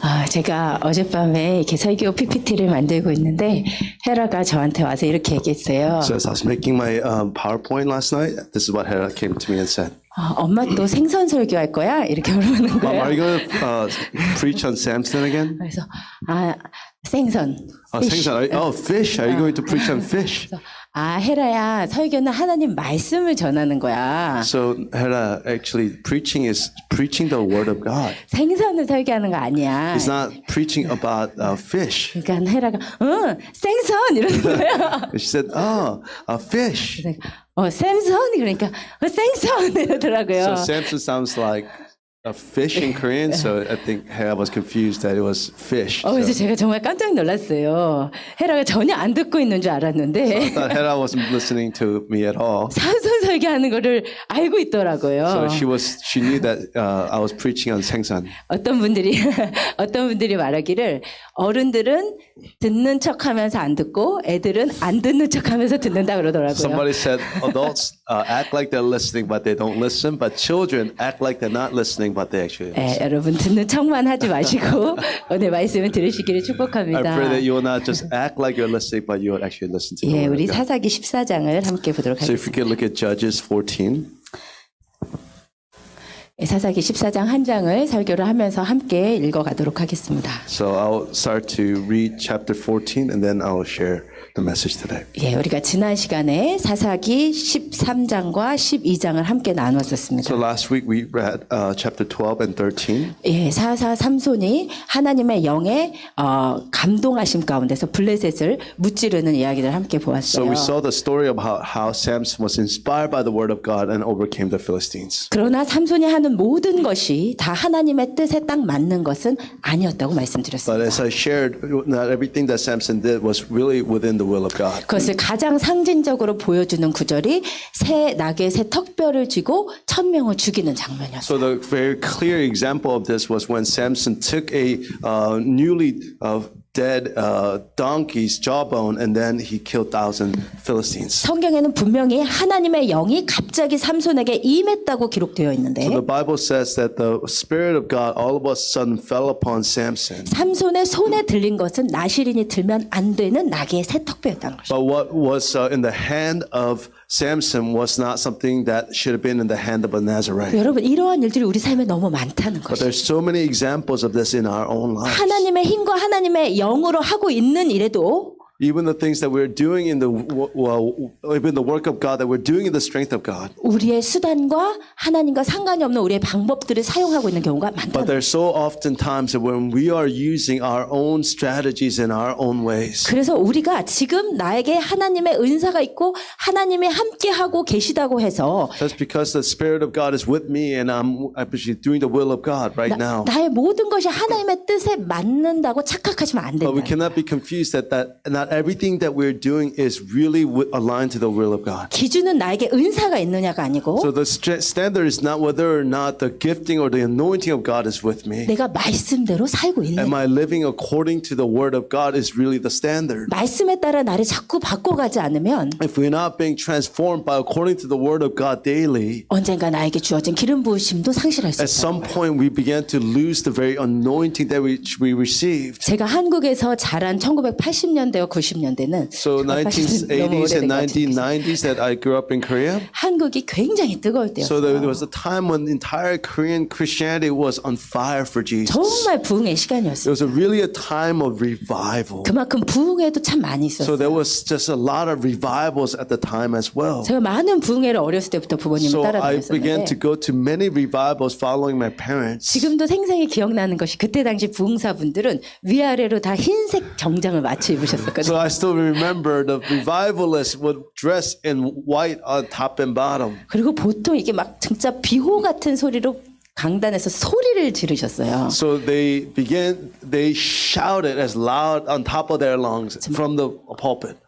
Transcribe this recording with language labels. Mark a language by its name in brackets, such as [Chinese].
[Korean] 제가 어젯밤에 이렇게 설교 PPT를 만들고 있는데 헤라가 저한테 와서 이렇게 얘기했어요. [English] So as I was making my PowerPoint last night, this is what Hera came to me and said. [Korean] 엄마 또 생선 설교할 거야? 이렇게 물어보는 [English] Mom, [Korean] 거예요. [English] are you going to preach on Samson again? [Korean] 그래서 생선. 생선. Fish. [English] Are you going to preach on fish? [Korean] 헤라야, 설교는 하나님 말씀을 전하는 거야. [English] So Hera, actually, preaching is preaching the word of God. [Korean] 생선을 설교하는 거 아니야. [English] It's not preaching about fish. [Korean] 그러니까 헤라가 생선 이러는 거예요. [English] She said, a fish. [Korean] 샘선 그러니까 생선 이러더라고요. [English] So Samson sounds like a fish in Korean, so I think Hera was confused that it was fish. [Korean] 그래서 [English] So [Korean] 제가 정말 깜짝 놀랐어요. 헤라가 전혀 안 듣고 있는 줄 알았는데 [English] I thought Hera wasn't listening to me at all. [Korean] 생선 설교하는 거를 알고 있더라고요. [English] So she knew that I was preaching on 생선. [Korean] 어떤 분들이 말하기를 어른들은 듣는 척하면서 안 듣고 애들은 안 듣는 척하면서 듣는다 그러더라고요. [English] Somebody said adults act like they're listening, but they don't listen. But children act like they're not listening, but they actually listen. [Korean] 여러분 듣는 척만 하지 마시고 오늘 말씀을 들으시기를 [English] I [Korean] 축복합니다. [English] pray that you will not just act like you're listening, but you will actually listen to the word [Korean] 우리 [English] of God. [Korean] 사사기 14장을 함께 보도록 [English] So if you could look at Judges 14. [Korean] 사사기 14장 한 장을 설교를 하면서 함께 읽어가도록 하겠습니다. [English] So I'll start to read chapter 14, and then I'll share the message today. [Korean] 우리가 지난 시간에 사사기 13장과 12장을 함께 나눴었습니다. [English] So last week we read chapter 12 and 13. [Korean] 사사 삼손이 하나님의 영의 감동하심 가운데서 블레셋을 무찌르는 이야기를 함께 [English] So [Korean] 보았어요. [English] we saw the story about how Samson was inspired by the word of God and overcame the Philistines. [Korean] 그러나 삼손이 하는 모든 것이 다 하나님의 뜻에 딱 맞는 것은 아니었다고 [English] But [Korean] 말씀드렸습니다. [English] as I shared, not everything that Samson did was really within the will of God. [Korean] 그것을 가장 상징적으로 보여주는 구절이 새 낙에 새 턱뼈를 쥐고 1000명을 죽이는 장면이었어요. [English] So the very clear example of this was when Samson took a newly dead donkey's jawbone and then he killed 1,000 Philistines. [Korean] 성경에는 분명히 하나님의 영이 갑자기 삼손에게 임했다고 기록되어 있는데 [English] So the Bible says that the Spirit of God all of a sudden fell upon Samson. [Korean] 삼손의 손에 들린 것은 나시린이 들면 안 되는 낙의 새 턱뼈였다는 것이죠. [English] But what was in the hand of Samson was not something that should have been in the hand of a Nazarite. [Korean] 여러분 이러한 일들이 우리 삶에 너무 많다는 [English] But [Korean] 것이죠. [English] there's so many examples of this in our own lives. [Korean] 하나님의 힘과 하나님의 영으로 하고 있는 일에도 [English] Even the things that we're doing in the even the work of God that we're doing in the strength of God. [Korean] 우리의 수단과 하나님과 상관이 없는 우리의 방법들을 사용하고 있는 경우가 [English] But [Korean] 많다는 [English] there's so often times that when we are using our own strategies in our own ways. [Korean] 그래서 우리가 지금 나에게 하나님의 은사가 있고 하나님이 함께하고 계시다고 해서 [English] That's because the Spirit of God is with me and I'm actually doing the will of God right now. [Korean] 나의 모든 것이 하나님의 뜻에 맞는다고 착각하시면 안 [English] But we [Korean] 된다. [English] cannot be confused that not everything that we're doing is really aligned to the will of God. [Korean] 기준은 나에게 은사가 있느냐가 아니고 [English] So the standard is not whether or not the gifting or the anointing of God is with me. [Korean] 내가 말씀대로 살고 있는 [English] Am I living according to the word of God is really the standard. [Korean] 말씀에 따라 나를 자꾸 바꿔가지 않으면 [English] If we're not being transformed by according to the word of God daily, [Korean] 언젠가 나에게 주어진 기름 부으심도 상실할 수 [English] at [Korean] 있다. [English] some point we began to lose the very anointing that we received. [Korean] 제가 한국에서 자란 1980년대와 90년대는 [English] So 1980s and 1990s that I grew up in Korea. [Korean] 한국이 굉장히 뜨거울 [English] So there [Korean] 때였어요. [English] was a time when the entire Korean Christianity was on fire for Jesus. [Korean] 정말 부흥의 [English] It [Korean] 시간이었어요. [English] was really a time of revival. [Korean] 그만큼 부흥회도 참 많이 [English] So [Korean] 있었어요. [English] there was just a lot of revivals at the time as well. [Korean] 제가 많은 부흥회를 어렸을 때부터 부모님을 [English] So I began to [Korean] 따라다녔었는데 [English] go to many revivals following my parents. [Korean] 지금도 생생히 기억나는 것이 그때 당시 부흥사분들은 위아래로 다 흰색 정장을 맞춰 [English] So [Korean] 입으셨었거든요. [English] I still remember the revivalists would dress in white on top and bottom. [Korean] 그리고 보통 이게 막 진짜 비호 같은 소리로 강단에서 소리를 지르셨어요. [English] So they shouted as loud on top of their lungs from the pulpit.